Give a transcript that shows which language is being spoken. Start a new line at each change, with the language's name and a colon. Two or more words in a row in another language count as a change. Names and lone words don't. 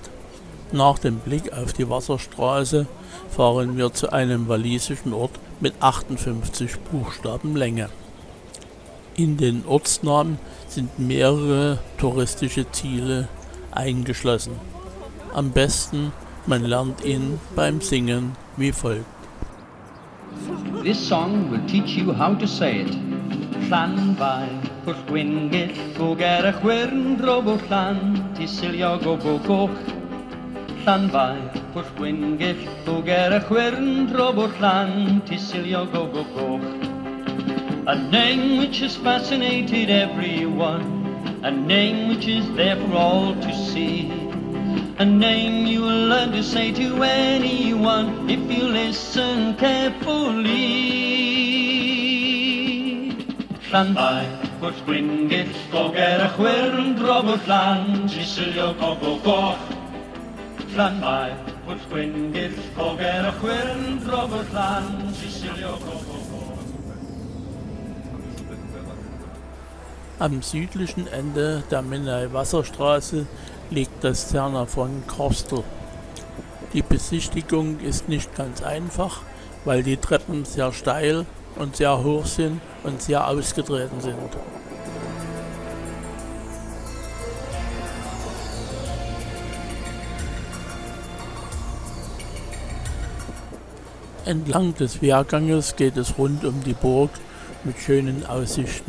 German: Nach dem Blick auf die Wasserstraße fahren wir zu einem walisischen Ort mit 58 Buchstaben Länge. In den Ortsnamen sind mehrere touristische Ziele eingeschlossen. Am besten, man lernt ihn beim Singen wie folgt.
English: This song will teach you how to say it. Llanfair, Pwll Gwyngyll, go ger y chwyrn drobo llan, tisilio go bo goch. Llanfair, Pwll Gwyngyll, go ger y chwyrn drobo llan, tisilio go bo goch. A name which has fascinated everyone, a name which is there for all to see. A name you will learn to say to anyone if you listen carefully. Llanfair, Pwll Gwyngyll, go ger y chwyrn drobo llan, tisilio go bo goch. Llanfair, Pwll Gwyngyll, go ger y chwyrn drobo llan, tisilio go bo goch.
German: Am südlichen Ende der Menai Wasserstraße liegt das Caernarfon Castle. Die Besichtigung ist nicht ganz einfach, weil die Treppen sehr steil und sehr hoch sind und sehr ausgetreten sind. Entlang des Wehrganges geht es rund um die Burg mit schönen Aussichten.